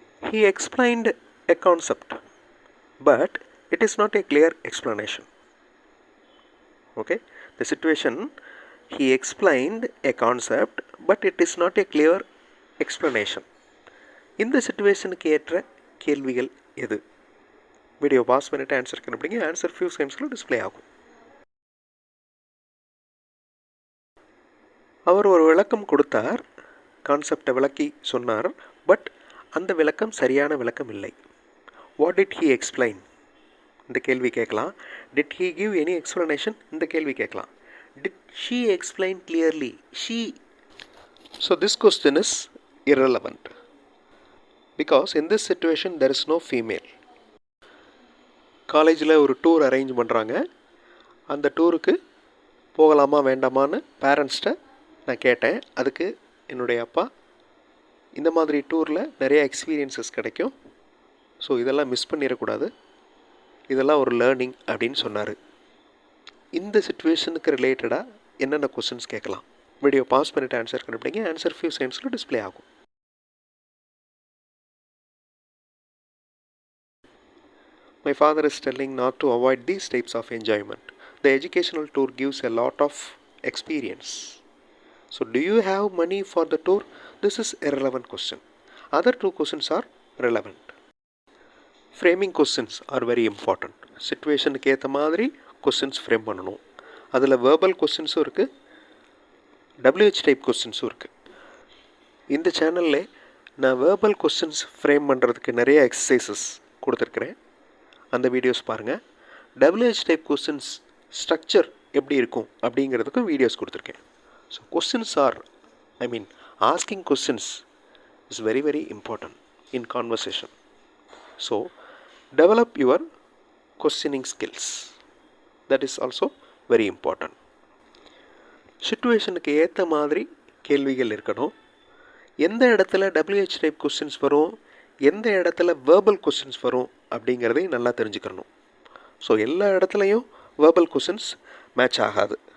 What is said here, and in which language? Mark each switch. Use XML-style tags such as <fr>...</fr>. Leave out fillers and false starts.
<en>He explained a concept, but it is not a clear explanation. Okay, the situation, he explained a concept, but it is not a clear explanation.</en> <ta>இந்த சிச்சுவேஷனுக்கு ஏற்ற கேள்விகள் எது? Video pass பண்ணிட்டு answer கண்டுபிடிங்க. Answer few செகண்ட்ஸில் display ஆகும். அவர் ஒரு விளக்கம் கொடுத்தார், கான்செப்டை விளக்கி சொன்னார், பட் அந்த விளக்கம் சரியான விளக்கம் இல்லை.</ta> <en>What did he explain?</en> <ta>இந்த கேள்வி கேட்கலாம்.</ta> <en>Did he give any explanation? இந்த கேள்வி கேட்கலாம். Did she explain clearly? She. So this question is irrelevant because in this situation there is no female.</en> <ta>காலேஜில் ஒரு டூர் அரேஞ்ச் பண்ணுறாங்க. அந்த டூருக்கு போகலாமா வேண்டாமான்னு பேரண்ட்ஸ்கிட்ட நான் கேட்டேன். அதுக்கு என்னுடைய அப்பா இந்த மாதிரி டூரில் நிறைய எக்ஸ்பீரியன்ஸஸ் கிடைக்கும், ஸோ இதெல்லாம் மிஸ் பண்ணிடக்கூடாது, இதெல்லாம் ஒரு லேர்னிங் அப்படின்னு சொன்னார். இந்த சிச்சுவேஷனுக்கு ரிலேட்டடாக என்னென்ன கொஸ்டின்ஸ் கேட்கலாம்? வீடியோ பாஸ் பண்ணிவிட்டு ஆன்சர் கண்டுபிடிங்க. ஆன்சர் ஃபியூ செகண்ட்ஸில் டிஸ்ப்ளே ஆகும்.</ta> <en>My father is telling not to avoid these types of enjoyment. The educational tour gives a lot of experience. So do you have money for the tour? This is a relevant question. Other two questions are relevant. Framing questions are very important.</en> <ta>சிச்சுவேஷனுக்கு ஏற்ற மாதிரி questions frame பண்ணணும். அதில் verbal கொஸ்டின்ஸும் இருக்குது, WH type கொஸ்டின்ஸும் இருக்குது. இந்த சேனலில் நான் verbal questions frame பண்ணுறதுக்கு நிறைய எக்ஸசைசஸ் கொடுத்துருக்குறேன். அந்த வீடியோஸ் பாருங்கள். WH டைப் கொஸ்டின்ஸ் ஸ்ட்ரக்சர் எப்படி இருக்கும் அப்படிங்கிறதுக்கும் வீடியோஸ் கொடுத்துருக்கேன்.</ta> <en>So questions are, asking questions is very very important in conversation. So develop your questioning skills. That is also very important.</en> <ta>சிச்சுவேஷனுக்கு ஏற்ற மாதிரி கேள்விகள் இருக்கணும். எந்த இடத்துல WH டைப் கொஸ்டின்ஸ் வரும், எந்த இடத்துல வேர்பல் கொஸ்டின்ஸ் வரும் அப்படிங்கிறதையும் நல்லா தெரிஞ்சுக்கணும். ஸோ எல்லா இடத்துலையும் வேர்பல் கொஸ்டின்ஸ் மேட்ச் ஆகாது.</ta>